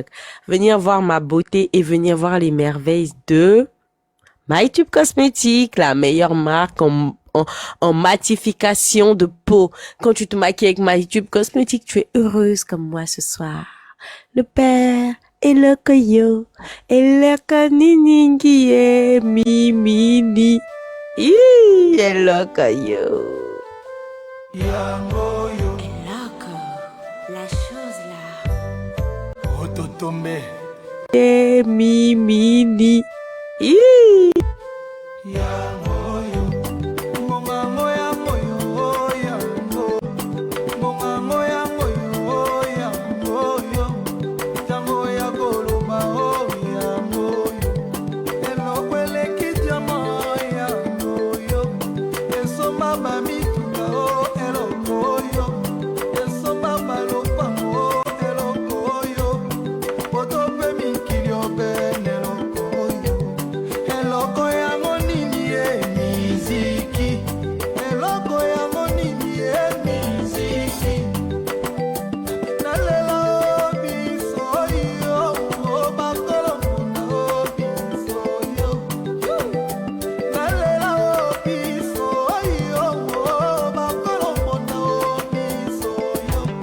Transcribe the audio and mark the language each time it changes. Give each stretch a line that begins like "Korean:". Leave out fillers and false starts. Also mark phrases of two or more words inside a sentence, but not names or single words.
French: Venir voir ma beauté et venir voir les merveilles de MyTube Cosmétiques, la meilleure marque en matification de peau. Quand tu te maquilles avec MyTube Cosmétiques, tu es heureuse comme moi ce soir. Le père
Lingala: Elokoyo, Elokoningi e mimini. Elokoyo. Yangoyo, Eloko,
French: la chose là.
Lingala: Ototombe, E mimini. Yangoyo, Mongango yangoyo, yango, Mongango yangoyo, yangoyo, Tango ya koloma, oh, yangoyo, Elokwele kijama, yangoyo, Esoma bamitunga, oh, elokoyo, Esoma balopango, elokoyo, Otope mikiri obene, elokoyo, Eloko yango nini e miziki, eloko yango nini e miziki, nalela biso yo, o bakolo muna biso yo, nalela biso yo, o bakolo muna biso yo.